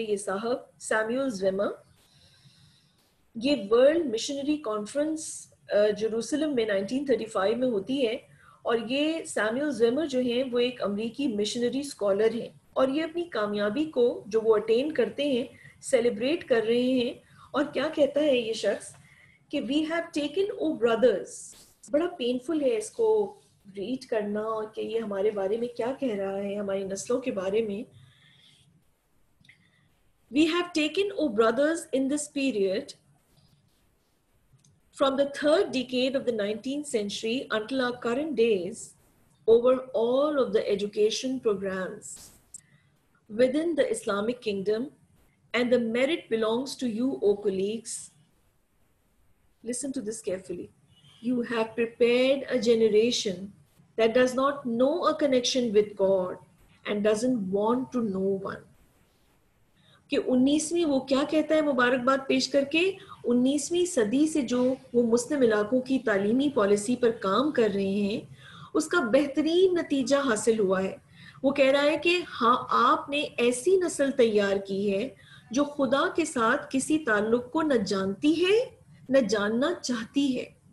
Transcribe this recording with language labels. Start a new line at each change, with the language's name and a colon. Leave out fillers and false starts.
Urdu: یہ صاحب سیموئل زیمر، یہ ورلڈ مشنری کانفرنس جروسلم میں 1935 میں ہوتی ہے، اور یہ سیموئل زیمر جو ہیں وہ ایک امریکی مشنری اسکالر ہیں، اور یہ اپنی کامیابی کو جو وہ
English: attain
Urdu: کرتے ہیں
English: celebrate
Urdu: کر رہے ہیں. اور کیا کہتا ہے یہ شخص کہ
English: We have taken O brothers.
Urdu: بڑا
English: painful
Urdu: ہے اس کو
English: read
Urdu: کرنا کہ یہ ہمارے بارے میں کیا کہہ رہا ہے، ہماری نسلوں کے بارے میں.
English: We have taken, O brothers, in this period, from the third decade of the 19th century until our current days, over all of the education programs within the Islamic kingdom, and the merit belongs to you, O colleagues. Listen to this carefully. You have prepared a generation that does not know a connection with God and doesn't want to know one.
Urdu: کہ 19ویں وہ کیا کہتا ہے مبارکباد پیش کر کے، 19ویں صدی سے جو وہ مسلم علاقوں کی تعلیمی پالیسی پر کام کر رہے ہیں اس کا بہترین نتیجہ حاصل ہوا ہے. وہ کہہ رہا ہے کہ ہاں آپ نے ایسی نسل تیار کی ہے جو خدا کے ساتھ کسی تعلق کو نہ جانتی ہے نہ جاننا چاہتی ہے.